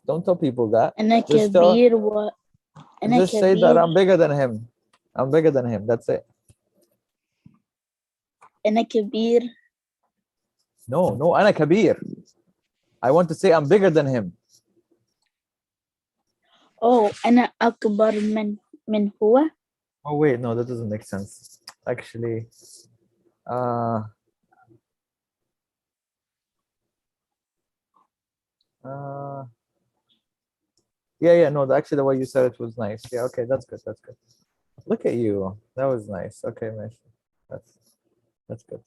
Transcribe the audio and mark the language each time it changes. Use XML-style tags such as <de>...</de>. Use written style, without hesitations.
<en>Don't tell people that.</en> <ar>أنا</ar> <en>Just</en> <ar>كبير و أنا</ar> <en>Just say that</en> <ar>كبير.</ar> <en>I'm bigger than him. I'm bigger than him. That's it.</en> <ar>أنا كبير. No, أنا كبير.</ar> <en>I want to say I'm bigger than him.</en> <ar>Oh, أنا أكبر من هو.</ar> <en>Oh wait, no, that doesn't make sense. Actually, yeah, no, actually the way you said it was nice. Yeah, okay, that's good. Look at you. That was nice. Okay, man. That's good.</en>